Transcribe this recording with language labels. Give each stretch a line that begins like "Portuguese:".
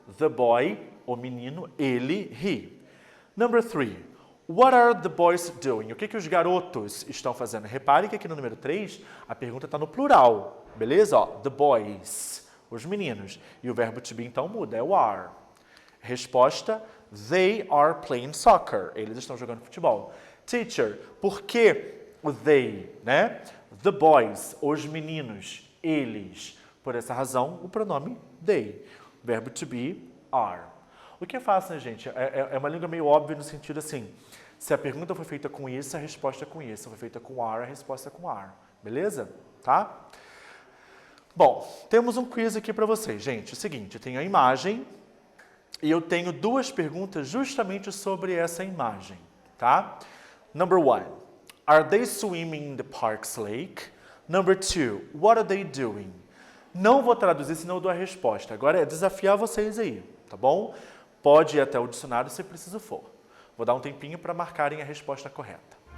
English: The boy, o menino, ele, he. Number 3. What are the boys doing?
Portuguese: O que os garotos estão fazendo? Repare que aqui no número 3, a pergunta está no plural. Beleza? Ó, the boys, os meninos. E o verbo to be, então, muda. É o are. Resposta,
English: they are playing soccer.
Portuguese: Eles estão jogando futebol. Teacher, por que o they, né? The boys, os meninos, eles. Por essa razão, o pronome they. O verbo to be, are. O que é fácil, né, gente? É uma língua meio óbvia no sentido assim, se a pergunta foi feita com isso, a resposta é com isso. Se foi feita com are, a resposta é com are. Beleza? Tá? Bom, temos um quiz aqui para vocês, gente. É o seguinte, eu tenho a imagem e eu tenho duas perguntas justamente sobre essa imagem, tá?
English: Number 1, are they swimming in the park's lake? Number 2, what are they doing?
Portuguese: Não vou traduzir, senão eu dou a resposta. Agora é desafiar vocês aí, tá bom? Pode ir até o dicionário se preciso for. Vou dar um tempinho para marcarem a resposta correta.